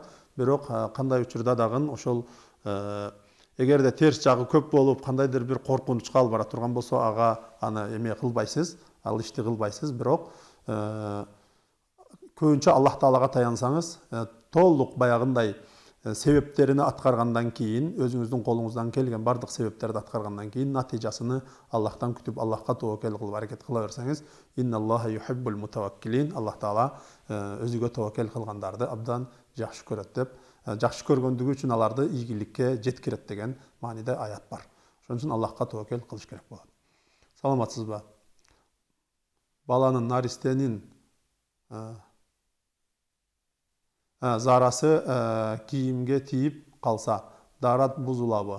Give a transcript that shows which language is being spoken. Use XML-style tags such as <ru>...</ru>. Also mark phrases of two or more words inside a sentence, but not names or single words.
<ky>Бирок кандай учурда дагы ошол эгерде терс жагы көп болуп, кандайдыр бир коркунучка алып бара турган болсо, ага аны эме кылбайсыз, ал ишти кылбайсыз. Бирок көбүнчө Аллах Таалага таянсаңыз, толук баягындай себептерini аткаргандан кийин, өзүңүздүн колуңуздан келген бардык себептерди аткаргандан кийин натыйжасыны Аллахтан күтүп, Аллахка тобокел кылып аракет кыла берсеңиз,</ky> <ar>إن الله يحب المتوكلين, الله تعالى</ar> <ky>өзүгө тобокел кылгандарды абдан жакшы көрөт деп, жакшы көргөндүгү үчүн аларды ийгиликке жеткирет деген мааниде аят бар. Ошон үчүн Аллахка тобокел кылыш керек болот. Саламатсызбы? Баланын наристенин зарасы кийимге тийип калса, дарат бузулабы?</ky>